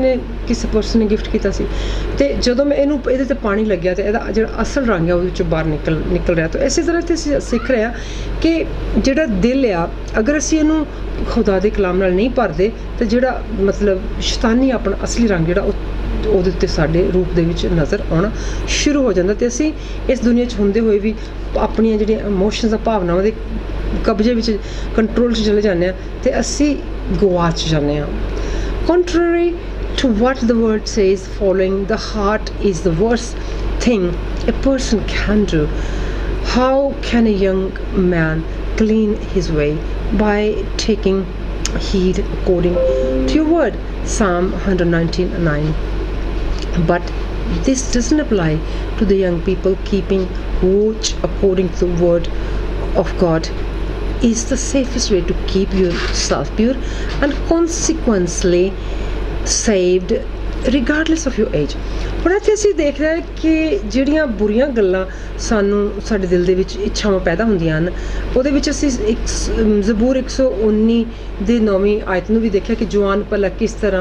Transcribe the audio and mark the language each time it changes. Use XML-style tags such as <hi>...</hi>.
<pa>ਨੇ ਕਿਸੇ ਪਰਸਨ ਨੇ ਗਿਫਟ ਕੀਤਾ ਸੀ, ਤੇ ਜਦੋਂ ਮੈਂ ਇਹਦੇ ਤੇ ਪਾਣੀ ਲੱਗਿਆ ਤੇ ਇਹਦਾ ਜਿਹੜਾ ਅਸਲ ਰੰਗ ਹੈ ਉਹਦੇ ਵਿੱਚੋਂ ਬਾਹਰ ਨਿਕਲ ਰਿਹਾ। ਤਾਂ ਇਸੇ ਤਰ੍ਹਾਂ ਤੇ ਅਸੀਂ ਸਿੱਖ ਰਹੇ ਹਾਂ ਕਿ ਜਿਹੜਾ ਦਿਲ ਆ, ਅਗਰ ਅਸੀਂ ਇਹਨੂੰ ਖੁਦਾ ਦੇ ਕਲਾਮ ਨਾਲ ਨਹੀਂ ਭਰਦੇ ਤਾਂ ਜਿਹੜਾ ਮਤਲਬ ਸ਼ੈਤਾਨੀ ਆਪਣਾ ਅਸਲੀ ਰੰਗ ਜਿਹੜਾ ਉਹਦੇ ਉੱਤੇ ਸਾਡੇ ਰੂਪ ਦੇ ਵਿੱਚ ਨਜ਼ਰ ਆਉਣਾ ਸ਼ੁਰੂ ਹੋ ਜਾਂਦਾ, ਤੇ ਅਸੀਂ ਇਸ ਦੁਨੀਆ 'ਚ ਹੁੰਦੇ ਹੋਏ ਵੀ ਆਪਣੀਆਂ ਜਿਹੜੀਆਂ ਇਮੋਸ਼ਨਸ ਭਾਵਨਾਵਾਂ ਦੇ ਕਬਜ਼ੇ ਵਿੱਚ, ਕੰਟਰੋਲ 'ਚ ਚਲੇ ਜਾਂਦੇ ਹਾਂ ਤੇ ਅਸੀਂ ਗਵਾਚ ਜਾਂਦੇ ਹਾਂ।</pa> <en>Contrary to what the word says, following the heart is the worst thing a person can do. How can a young man clean his way? By taking heed according to your word. Psalm 119:9. But this doesn't apply to the young people. Keeping watch according to the word of God is the safest way to keep yourself pure and consequently saved regardless of your age.</en> <pa>ਹੁਣ ਇੱਥੇ ਅਸੀਂ ਦੇਖ ਰਹੇ ਹਾਂ ਕਿ ਜਿਹੜੀਆਂ ਬੁਰੀਆਂ ਗੱਲਾਂ ਸਾਨੂੰ ਸਾਡੇ ਦਿਲ ਦੇ ਵਿੱਚ ਇੱਛਾਵਾਂ ਪੈਦਾ ਹੁੰਦੀਆਂ ਹਨ, ਉਹਦੇ ਵਿੱਚ ਅਸੀਂ ਇੱਕ ਜ਼ਬੂਰ 119 ਦੀ 9ਵੀਂ ਆਇਤ ਨੂੰ ਵੀ ਦੇਖਿਆ ਕਿ ਜਵਾਨ ਭਲਾ ਕਿਸ</pa>